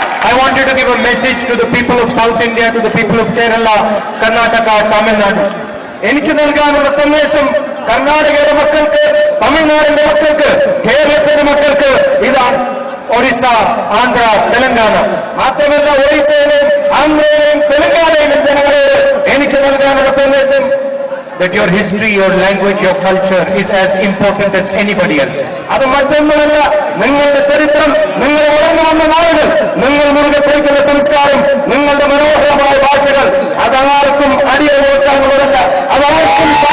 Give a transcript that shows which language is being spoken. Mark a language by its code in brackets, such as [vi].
[en] I wanted to give a message to the people of South India, to the people of Kerala, Karnataka, Tamil Nadu. [ml] എനിക്ക് നൽകാനുള്ള സന്ദേശം കർണാടകയുടെ മക്കൾക്ക്, തമിഴ്നാടിന്റെ മക്കൾക്ക്, കേരളത്തിന്റെ മക്കൾക്ക് ഇതാണ്. [en] Orissa, Andhra, Telangana. [ml] മാത്രമല്ല ഒറീസയിലെയും ആന്ധ്രയിലെയും തെലങ്കാനയിലെയും ജനങ്ങളോട് എനിക്ക് നൽകാനുള്ള സന്ദേശം [en] that your history, your language, your culture is as important as anybody else's. [ml] അത് മറ്റൊന്നുമല്ല, നിങ്ങളുടെ ചരിത്രം, നിങ്ങൾ വളർന്നു വന്ന നാളുകൾ, നിങ്ങൾ മുറുകെ പിടിക്കുന്ന സംസ്കാരം, നിങ്ങളുടെ മനോഹരമായ ഭാഷകൾ, അതാർക്കും അടിയറ കൊടുക്കാനുള്ളതല്ല, അതാർക്കും